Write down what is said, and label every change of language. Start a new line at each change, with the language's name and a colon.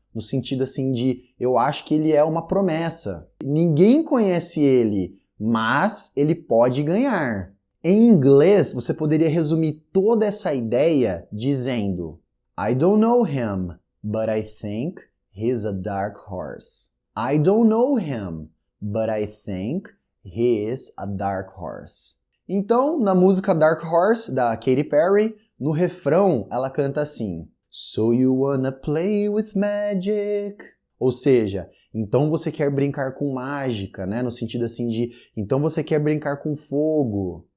Portuguese: No sentido assim de, eu acho que ele é uma promessa. Ninguém conhece ele, mas ele pode ganhar. Em inglês, você poderia resumir toda essa ideia dizendo:
English: I don't know him, but I think he's a dark horse. I don't know him, but I think he is a dark horse.
Portuguese: Então, na música Dark Horse, da Katy Perry, no refrão ela canta assim:
English: So you wanna play with magic?
Portuguese: Ou seja, então você quer brincar com mágica, né? No sentido assim de, então você quer brincar com fogo.